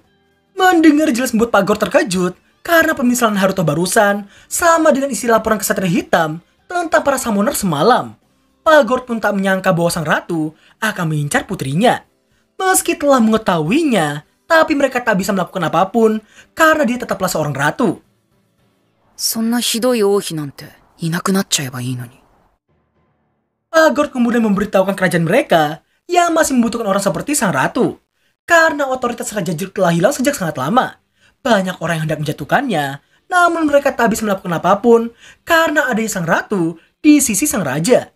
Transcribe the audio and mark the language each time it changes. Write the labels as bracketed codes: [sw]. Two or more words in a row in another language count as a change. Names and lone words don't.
[id] Mendengar jelas membuat Pak Gor terkejut karena permisalan Haruto barusan sama dengan isi laporan kesatria hitam tentang para summoner semalam. Pak Gor pun tak menyangka bahwa sang ratu akan mengincar putrinya. Meski telah mengetahuinya, tapi mereka tak bisa melakukan apapun karena dia tetaplah seorang ratu. [ja] そんなひどい王妃なんていなくなっちゃえばいいのに。 [id] Pak Gor kemudian memberitahukan kerajaan mereka yang masih membutuhkan orang seperti sang ratu. Karena otoritas Raja Jeruk telah hilang sejak sangat lama. Banyak orang yang hendak menjatuhkannya, namun mereka tak bisa melakukan apapun karena adanya sang ratu di sisi sang raja.